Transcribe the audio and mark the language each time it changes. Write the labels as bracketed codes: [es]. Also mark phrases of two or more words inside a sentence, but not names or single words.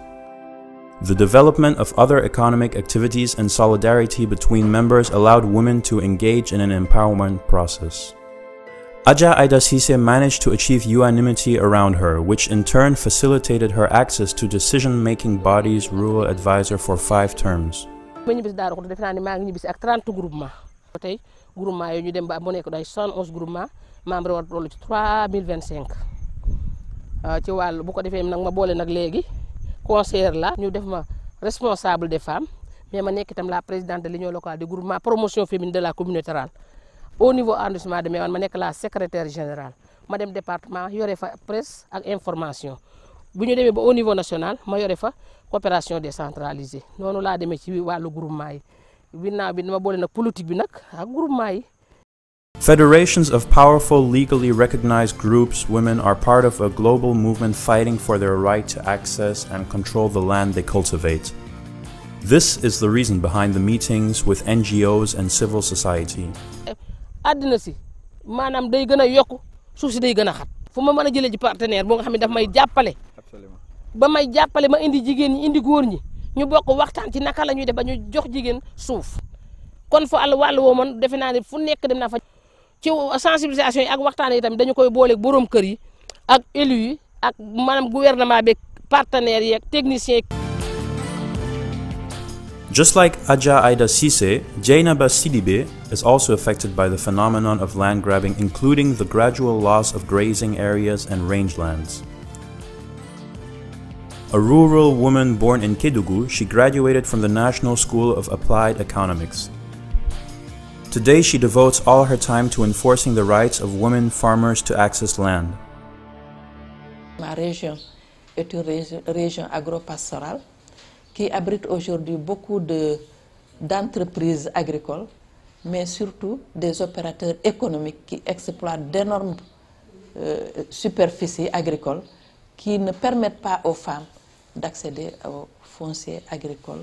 [en] The development of other economic activities and solidarity between members allowed women to engage in an empowerment process. Adja Aida Cissé managed to achieve unanimity around her, which in turn facilitated her access to decision-making bodies, rural advisor for 5 terms. [wo] ma ñibbisi Daaru Xudoos defe naa ne maa ngi ñibbisi ak 30 groupement tey groupement yooyu ñu dem ba mu nekk day 71 [fr] groupement membre [wo] war toll ci 3025 ci wàllu bu ko defee nag ma boole nag léegi conseillère la ñu def ma [fr] responsable des femmes mais [wo] ma nekk itam [fr] la présidente de l'union locale du groupement promotion féminine de la communauté rurale au niveau arrondissement de Méouane [wo] ma nekk la secrétaire générale ma dem département yore fa presse ak information bu ñu demee ba [fr] au niveau national [wo] ma yore fa [fr] coopération décentralisée [wo] noonu laa demee ci wàllu groupement yi ginnaaw bi dama boole nag politique bi nag ak groupement yi. [en] Federations of powerful, legally recognized groups, women are part of a global movement fighting for their right to access and control the land they cultivate. This is the reason behind the meetings with NGOs and civil society. [wo] àddina si maanaam day gën a yokku suuf si day gën a xat fu ma mën a jëlee ci partenaire boo nga xam ne daf may jàppale ba may jàppale ma indi jigéen ñi indi góor ñi ñu bokk waxtaan ci naka la ñuy def ba ñu jox jigéen suuf kon fa wàllu woo man defe naa ne fu nekk dem naa fa ci sensibilisation yi ak waxtaan yi tamit dañu koy boole borom kër yi ak élus yi ak maanaam gouvernement bi partenaires yi ak techniciens yi. [en] Just like Adja Aida Cissé, Dieynaba Sidibé is also affected by the phenomenon of land grabbing, including the gradual loss of grazing areas and rangelands. A rural woman born in Kédougou, she graduated from the National School of Applied Economics. Today she devotes all her time to enforcing the rights of women farmers to access land. [fr] Ma région est une région agro-pastorale qui abrite aujourd'hui beaucoup d'entreprises agricoles, mais surtout des opérateurs économiques qui exploitent d'énormes superficies agricoles qui ne permettent pas aux femmes d'accéder aux fonciers agricoles.